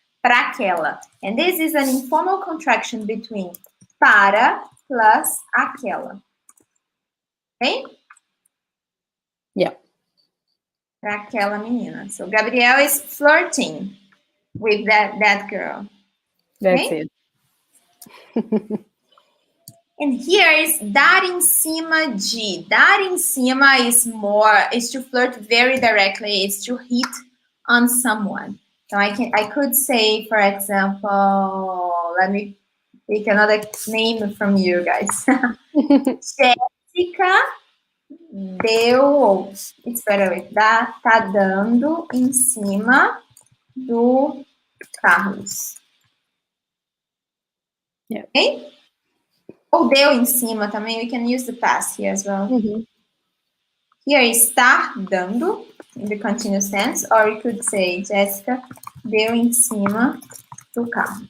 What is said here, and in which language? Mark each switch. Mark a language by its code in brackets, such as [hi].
[pt] Para aquela. [en] And this is an informal contraction between para plus aquela. Okay? Yeah. [pt] Para aquela menina. [en] So Gabriel is flirting with that girl. That's okay? it. And here is dar em cima de. Dar em cima is to flirt very directly, is to hit on someone. So I could say, for example, let me pick another name from you guys. [pt] Jéssica deu, [en] it's better with that, [pt] tá dando em cima do Carlos. [en] Yeah. [pt] Okay? Ou deu em cima também. [en] We can use the past here as well. Here is estar dando, in the continuous tense. Or you could say, [pt] Jessica deu em cima do carro.